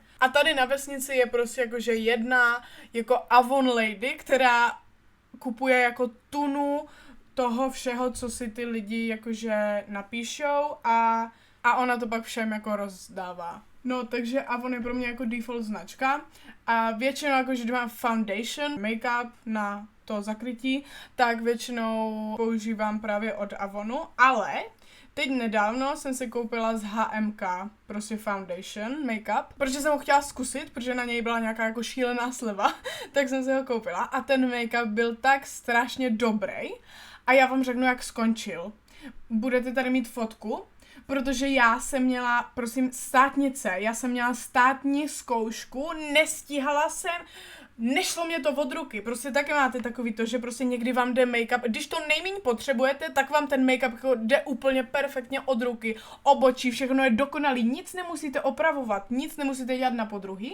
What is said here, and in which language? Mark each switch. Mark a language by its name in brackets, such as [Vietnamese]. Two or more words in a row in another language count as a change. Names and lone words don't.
[Czech] A tady na vesnici je prostě jakože jedna jako Avon lady, která kupuje jako tunu toho všeho, co si ty lidi jakože napíšou a ona to pak všem jako rozdává. No, takže Avon je pro mě jako default značka a většinou jakože když mám foundation, make-up na to zakrytí, tak většinou používám právě od Avonu, ale teď nedávno jsem si koupila z HMK prostě foundation, make-up, protože jsem ho chtěla zkusit, protože na něj byla nějaká jako šílená sleva, tak jsem si ho koupila a ten make-up byl tak strašně dobrý a já vám řeknu, jak skončil. Budete tady mít fotku, protože já jsem měla, prosím, státnice, já jsem měla státní zkoušku, nestíhala jsem, nešlo mě to od ruky, prostě taky máte takový to, že prostě někdy vám jde make-up, když to nejméně potřebujete, tak vám ten make-up jako jde úplně perfektně od ruky, obočí, všechno je dokonalý, nic nemusíte opravovat, nic nemusíte dělat na podruhý.